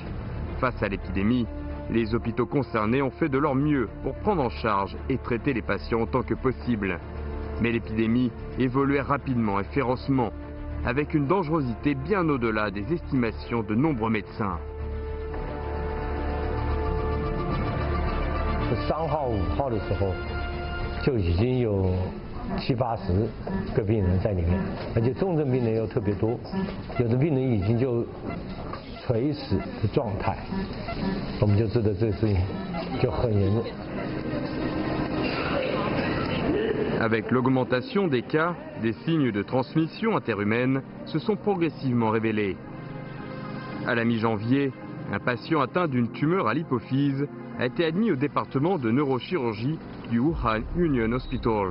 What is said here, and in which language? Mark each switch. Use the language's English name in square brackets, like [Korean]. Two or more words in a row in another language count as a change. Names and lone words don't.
[French] Face à l'épidémie, les hôpitaux concernés ont fait de leur mieux pour prendre en charge et traiter les patients autant que possible. Mais l'épidémie évoluait rapidement et férocement, avec une dangerosité bien au-delà des estimations de nombreux médecins. [Chinese] 3 号、5号的时候，就已经有70、80个病人在里面，而且重症病人又特别多，有的病人已经就垂死的状态，我们就知道这事情就很严重。 [French] Avec l'augmentation des cas, des signes de transmission interhumaine se sont progressivement révélés. À la mi-janvier, un patient atteint d'une tumeur à l'hypophyse a été admis au département de neurochirurgie du [English] Wuhan Union Hospital.